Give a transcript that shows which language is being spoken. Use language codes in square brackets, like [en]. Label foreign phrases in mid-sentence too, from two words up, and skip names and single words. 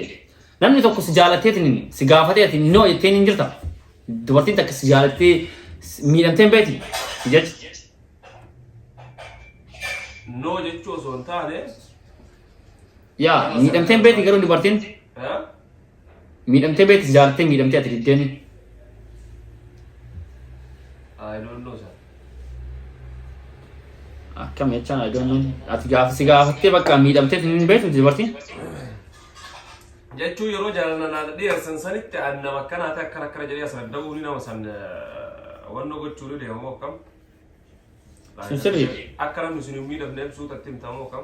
[om] Namni tokko si jaalatteetiin si gaafatee ati noo jettee hin jirta. Dubartiin takka si jaalattee miidhamtee hin beekti jechi. Noo jechuu osoo hin taane. Yaa miidhamtee hin beekti garuu dubartiin. Miidhamtee beekti si jaalattee miidhamtee ati diddeeni. [en] I don't know sir. [om] Akkam jechaan [en] I don't know. [om] Ati si gaafattee bakka miidhamtee hin beektu dubartiin. Jechuun yeroo jaalala dhiyeessan sanitti nama akkanaa ta'e akkana jedhee asan dhabuu ni nama san wannoo gochuu ni deemamoo akkam. Sirrii. Akka namni sun hin miidhamne ibsuu tatti himtamoo akkam.